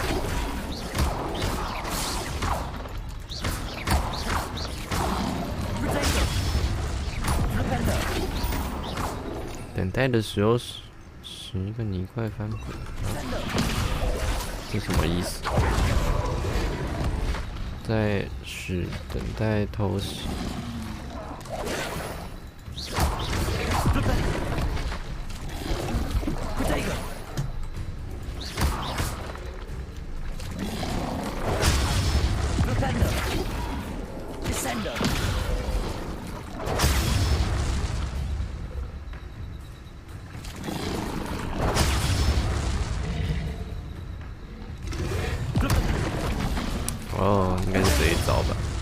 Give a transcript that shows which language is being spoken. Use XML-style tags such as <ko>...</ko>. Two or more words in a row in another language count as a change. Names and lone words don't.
<zh>等待的时候使一个泥块翻滚，这什么意思？在使等待偷袭。 Potato. Flipendo. Descendo. Flipendo. 哦，应该是这一招吧。</zh>